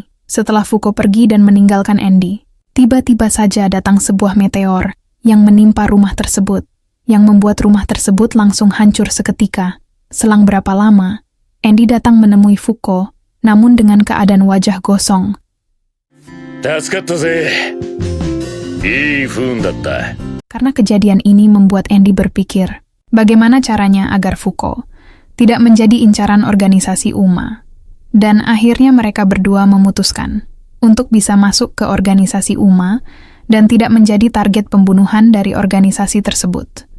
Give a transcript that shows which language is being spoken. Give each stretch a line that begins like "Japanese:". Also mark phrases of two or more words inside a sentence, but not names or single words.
Indonesian: Setelah Fuko pergi dan meninggalkan Andy, tiba-tiba saja datang sebuah meteor yang menimpa rumah tersebut, yang membuat rumah tersebut langsung hancur seketika. Selang berapa lama, Andy datang menemui Fuko, namun dengan keadaan wajah gosong.
Japanese: 助かったぜ。いい不運だった。
Indonesian: Karena kejadian ini membuat Andy berpikir, bagaimana caranya agar Fuko tidak menjadi incaran organisasi UMA. Dan akhirnya mereka berdua memutuskan untuk bisa masuk ke organisasi UMA dan tidak menjadi target pembunuhan dari organisasi tersebut.